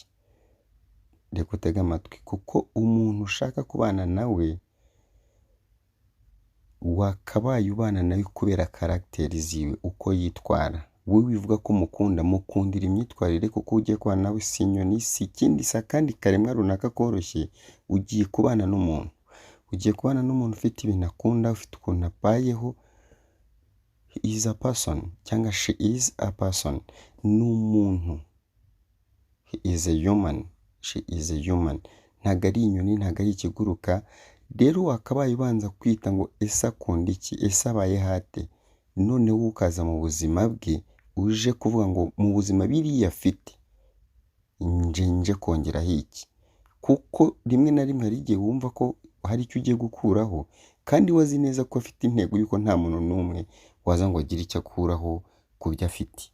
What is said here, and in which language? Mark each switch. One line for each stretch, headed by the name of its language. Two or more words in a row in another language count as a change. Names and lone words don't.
Kinyarwanda: Reka utege amatwi, kuko umuntu ushaka kubana nawe wakabaye ubana nawe kubera karagiteri ziwe, uko yitwara. Wowe wivuga ko mukundira imyitwarire, kuko ugiye kubana nawe si inyoni, si ikindi, si akandi karemwa runaka koroshye. Ugiye kubana n'umuntu ufite ibintu akunda, ufite ukuntu abayeho.
English: He is a person cyangwa she is a person.
Kinyarwanda: Ni umuntu.
English: He is a human. She is a human.
Kinyarwanda: Ntago ari inyoni, ntago ari ikiguruka. Rero wakabaye ubanza kwita ngo ese akunda iki, ese abaye hate. None wowe ukaza mu buzima bwe uje kuvuga ngo mu buzima biriya afite nje kongeraho iki. Kuko rimwe na rimwe hari igihe wumva ko hari icyo ugiye gukuraho, kandi wazi neza ko afite intego yuko nta muntu n'umwe waza ngo agire icyo akuraho ku byo afite.